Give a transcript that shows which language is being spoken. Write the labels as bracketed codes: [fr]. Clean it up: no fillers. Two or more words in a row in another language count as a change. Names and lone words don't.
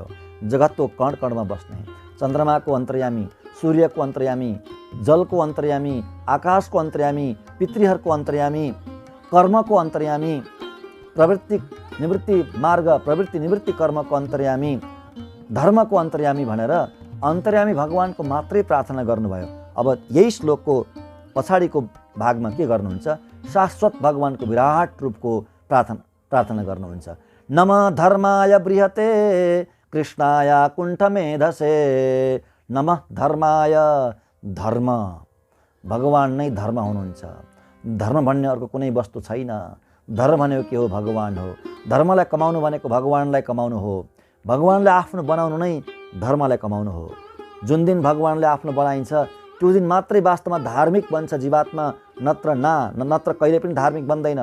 [ne] जगतको कण कणमा बस्ने, चन्द्रमाको अन्तर्यामी, सूर्यको अन्तर्यामी, जलको अन्तर्यामी, आकाशको अन्तर्यामी, पितृहरूको अन्तर्यामी, कर्मको अन्तर्यामी, प्रवृत्ति निवृत्ति मार्ग, प्रवृत्ति निवृत्ति कर्मको अन्तर्यामी, धर्मको अन्तर्यामी भनेर अन्तर्यामी भगवानको मात्रै प्रार्थना गर्नुभयो। अब यही श्लोकको पछाडिको भागमा के गर्नुहुन्छ? शाश्वत भगवानको विराट रूपको प्रार्थना गर्नुहुन्छ। [sa] नमः धर्माय बृहते कृष्णाय कुण्ठमेधसे, नमः धर्माय, [ne] धर्म भगवान नै धर्म हुनुहुन्छ। धर्म भन्ने अर्को कुनै वस्तु छैन। धर्म भनेको के हो? भगवान हो। धर्मलाई कमाउनु भनेको भगवानलाई कमाउनु हो। भगवानले आफ्नो बनाउनु नै धर्मलाई कमाउनु हो। जुन दिन भगवानले आफ्नो बनाइन्छ त्यो दिन मात्रै वास्तवमा धार्मिक बन्छ जीवात्मा, नत्र कहिले पनि धार्मिक बन्दैन।